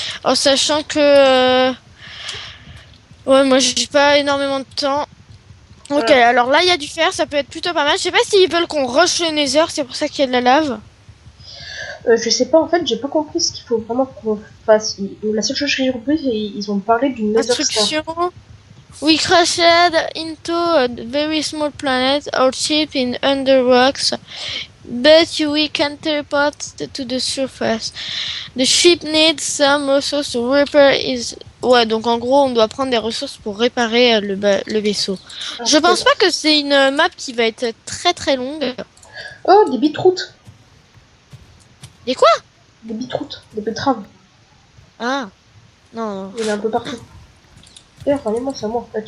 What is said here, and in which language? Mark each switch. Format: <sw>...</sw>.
<fr>En sachant que... ouais, moi, j'ai pas énormément de temps. Ok, alors là, il y a du fer, ça peut être plutôt pas mal. Je sais pas s'ils veulent qu'on rush le Nether, c'est pour ça qu'il y a de la lave. Je sais pas, en fait, j'ai pas compris ce qu'il faut vraiment qu'on fasse. La seule chose que j'ai compris, c'est qu'ils ont parlé d'une Nether Star. Instruction.</fr> <en>We crashed into a very small planet, our ship in under rocks, but we can teleport to the surface. The ship needs some resources to repair is...</en> <fr>Ouais, donc en gros, on doit prendre des ressources pour réparer le vaisseau. Je pense pas que c'est une map qui va être très très longue. Oh, des beetroots. Des quoi? Des beetroots, des betteraves. Ah, non. Il y en a un peu partout. Et enfin, les c'est à moi. Là,</fr>